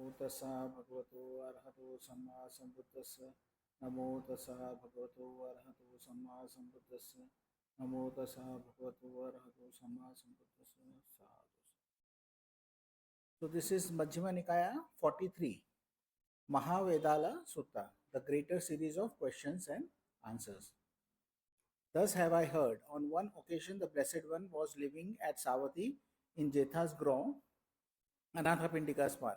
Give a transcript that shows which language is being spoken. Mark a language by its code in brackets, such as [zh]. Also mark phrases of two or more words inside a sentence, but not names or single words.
[pi] tassa bhagavato arahato samma sambuddhassa. Namo tassa bhagavato arahato samma sambuddhassa. Namo tassa bhagavato arahato samma sambuddhassa. Sadhu. [en] So this is Majjhima Nikaya 43, Mahāvedalla Sutta, the greater series of questions and answers. Thus have I heard, on one occasion the Blessed One was living at Savatthi in Jetha's grove, Anathapindika's park.